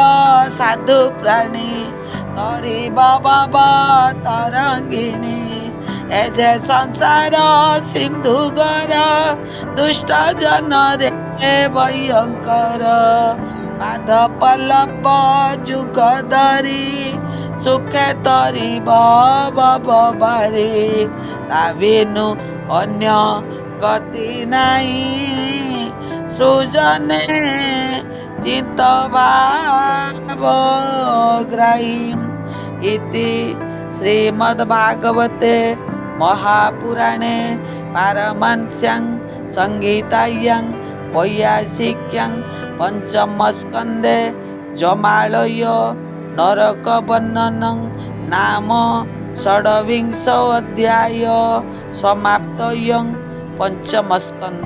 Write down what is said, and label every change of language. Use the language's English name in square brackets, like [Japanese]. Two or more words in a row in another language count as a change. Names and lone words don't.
[Odia] ସାଧୁ ପ୍ରାଣୀ ତରିବ ବବ ତରଙ୍ଗିଣୀ ଏ ଯେ ସଂସାର ସିନ୍ଧୁଗର ଦୁଷ୍ଟ ଜନରେ ଭୟଙ୍କର ପାଦ ପଲ୍ଲବ ଯୁଗ ଧରି ସୁଖେ ତରିବ ବବାରେ ତା ବିନୁ ଅନ୍ୟ ଗତି ନାହିଁ ସୃଜନେ [Sanskrit] ଚିତ୍ତଭାବଗ୍ରାହୀ ଇତି ଶ୍ରୀମଦ୍ଭାଗବତେ महापुराणे पारमहंस्यां संहितायां वैयासिक्यां पंचमस्कन्धे जमालय नरकवर्णनं नाम षड्विंश अध्याय समाप्तयं पंचमस्कन्ध।